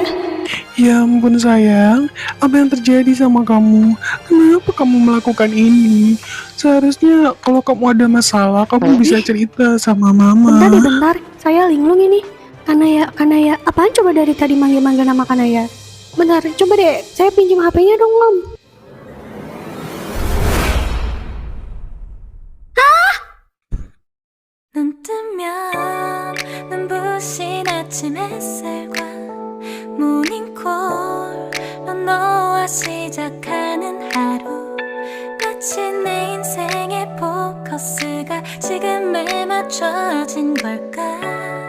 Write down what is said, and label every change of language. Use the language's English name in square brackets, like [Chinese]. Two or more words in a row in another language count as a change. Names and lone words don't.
[Indonesian] Ya ampun sayang, apa yang terjadi sama kamu? Kenapa kamu melakukan ini? Seharusnya kalau kamu ada masalah, kamu bisa cerita sama mama. Bentar deh, bentar. Saya linglung ini. Kanaya, apaan coba dari tadi manggil-manggil nama Kanaya? Bentar, coba deh, saya pinjam HP-nya dong, Om. [Korean] 눈 뜨면 눈부신 아침 햇살과 모닝콜로 너와 시작하는 하루 마치 내 인생의 포커스가 지금에 맞춰진 걸까